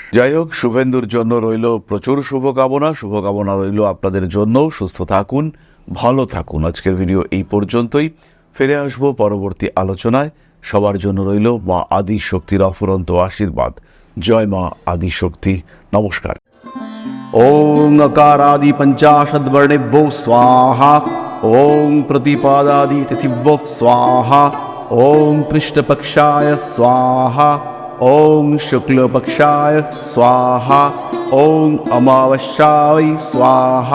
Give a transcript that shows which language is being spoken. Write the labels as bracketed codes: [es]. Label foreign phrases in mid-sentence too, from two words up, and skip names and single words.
[bn] যাই হোক, শুভেন্দুর জন্য রইল প্রচুর শুভকামনা রইল আপনাদের জন্য। সুস্থ থাকুন, ভালো থাকুন। আজকের ভিডিও এই পর্যন্তই। ফিরে আসবো পরবর্তী আলোচনায়। সবার জন্য রইল মা আদি শক্তির অফুরন্ত আশীর্বাদ। জয় মা আদি শক্তি। নমস্কার। [sa] ওং अकारादि पंचाशद्वर्णेभ्यो स्वाहा। ओं प्रतिपादादि तिथिभ्यो स्वाहा। ओं कृष्णपक्षाय स्वाहा। ओं शुक्लपक्षाय स्वाहा। ओं अमावस्याय स्वाहा।